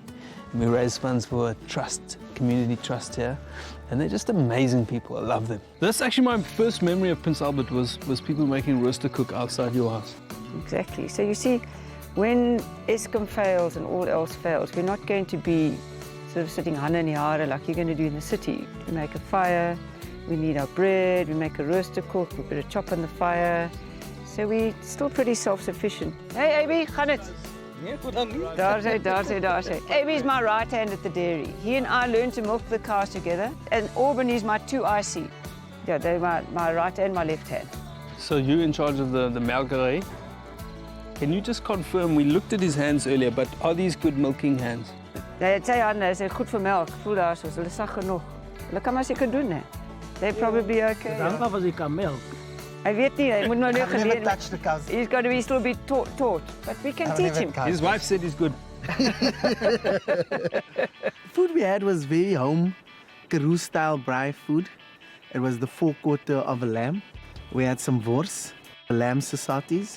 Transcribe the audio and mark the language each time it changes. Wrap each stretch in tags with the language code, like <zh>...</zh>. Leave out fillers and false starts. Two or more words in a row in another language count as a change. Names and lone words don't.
<en>And we raise funds for a trust, community trust here. And they're just amazing people. I love them. That's actually my first memory of Prince Albert was people making roaster cook outside your house. Exactly. So you see, when Eskom fails and all else fails, we're not going to be sort of sitting</en> <af>hande in die hare</af> <en>like you're going to do in the city. We make a fire, we need our bread, we make a roaster cook, we put a chop on the fire. So we're still pretty self-sufficient.</en> <af>Hey, AB, gaan het? Daar sy.</af> <en>Aby's my right hand at the dairy. He and I learned to milk the cows together. And Auburn is my 2IC. Yeah, they're my right and my left hand. So you're in charge of the melkery. Can you just confirm, we looked at his hands earlier, but are these good milking hands?</en> <af>Nee, sy hande is goed vir melk. Voel daar soos, hulle sag genoeg. Hulle kan maar seker doen, hè.</af> <en>They're probably okay.</en> <af>Dank af as jy kan melk. Hy weet nie, hy moet nou net</af> <en>I've never</en> <af>geleer.</af> <en>touched the cows. He's got to be still be taught. But we can I've teach never him. touched. His wife said he's good. The food we had was very home Karoo-style braai food. It was the forequarter of a lamb. We had some wors, lamb sausages,</en>